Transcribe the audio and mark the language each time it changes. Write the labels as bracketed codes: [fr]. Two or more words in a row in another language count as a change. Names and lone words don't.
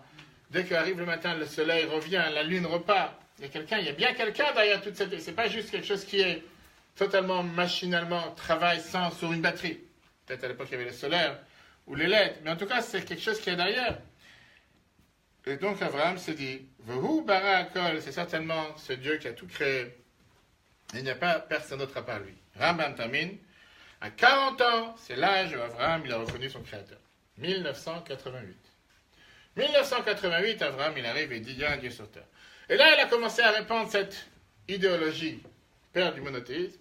[fr] Dès qu'arrive le matin, le soleil revient, la lune repart. Il y a bien quelqu'un derrière toute cette... C'est pas juste quelque chose qui est totalement machinalement, travaille sur une batterie. Peut-être à l'époque, il y avait le solaire ou les LED, mais en tout cas, c'est quelque chose qui est derrière. Et donc, Abraham s'est dit, [he] והוא ברא הכל, [fr] c'est certainement ce Dieu qui a tout créé. Il n'y a pas personne d'autre à part lui. Rambam termine, à 40 ans, c'est l'âge où Abraham, il a reconnu son créateur. 1988. 1988, Abraham, il arrive et dit, il y a un Dieu sur terre. Et là, il a commencé à répandre cette idéologie, père du monothéisme.